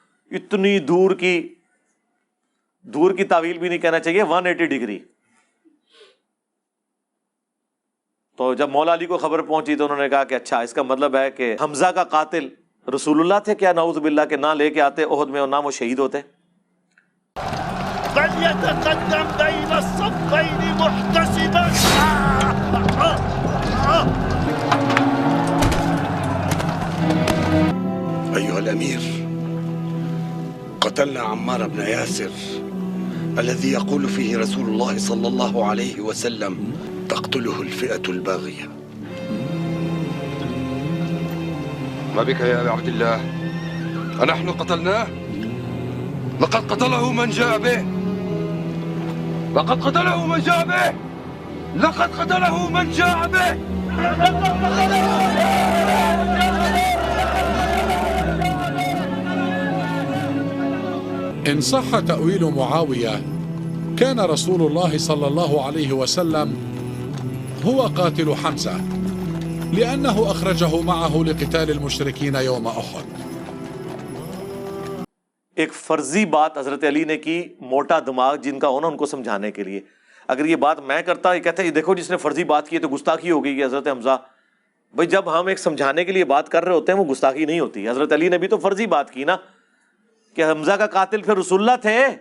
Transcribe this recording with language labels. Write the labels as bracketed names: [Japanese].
[Urdu] اتنی دور کی تعویل بھی نہیں کہنا چاہیے، 180 ڈگری. تو جب مولا علی کو خبر پہنچی تو انہوں نے کہا کہ اچھا اس کا مطلب ہے کہ حمزہ کا قاتل رسول اللہ تھے کیا؟ نعوذ باللہ، کہ نہ لے کے آتے احد میں اور نہ وہ شہید ہوتے. [Arabic] فليتقدم بين الصفين محتسبا. أيها الأمير، قتلنا عمار بن ياسر الذي يقول فيه رسول الله صلى الله عليه وسلم تقتله الفئة الباغية. ما بك يا أبا عبد الله؟ أنحن قتلناه؟ لقد قتله من جاء به. لقد قتله من جاء به. لقد قتله من جاء به. إن صح تأويل معاوية كان رسول الله صلى الله عليه وسلم هو قاتل حمزة لأنه أخرجه معه لقتال المشركين يوم أحد. [Urdu] ایک فرضی بات حضرت علی نے کی، موٹا دماغ جن کا ہونا ان کو سمجھانے کے لیے. اگر یہ بات میں کرتا، یہ کہتے ہیں دیکھو جس نے فرضی بات کی ہے تو گستاخی ہو گئی ہے حضرت حمزہ. بھائی جب ہم ایک سمجھانے کے لیے بات کر رہے ہوتے ہیں وہ گستاخی نہیں ہوتی. حضرت علی نے بھی تو فرضی بات کی نا کہ حمزہ کا قاتل پھر رسول اللہ تھے.